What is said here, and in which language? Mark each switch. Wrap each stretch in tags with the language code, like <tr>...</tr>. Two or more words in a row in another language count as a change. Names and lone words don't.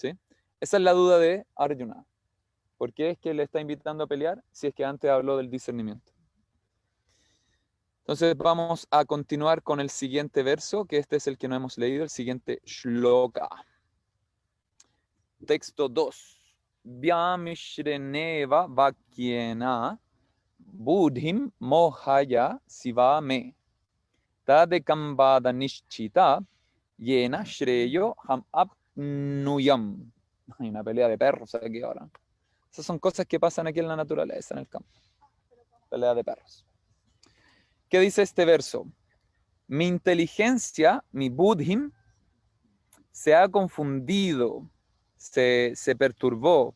<es>¿Sí? Esa es la duda de Arjuna. ¿Por qué es que le está invitando a pelear si es que antes habló del discernimiento? Entonces vamos a continuar con el siguiente verso, que este es el que no hemos leído, el siguiente shloka. Texto 2.</es> <sa>व्यामिश्रेणेव वाक्येन बुद्धिं मोहयसीव मे तदेकं वद निश्चित्य येन श्रेयोऽहम् आप्नुयाम्.</sa> <es>Hay una pelea de perros aquí ahora. Esas son cosas que pasan aquí en la naturaleza, en el campo. Pelea de perros. ¿Qué dice este verso? Mi inteligencia, mi budhim, se ha confundido, se perturbó.</es>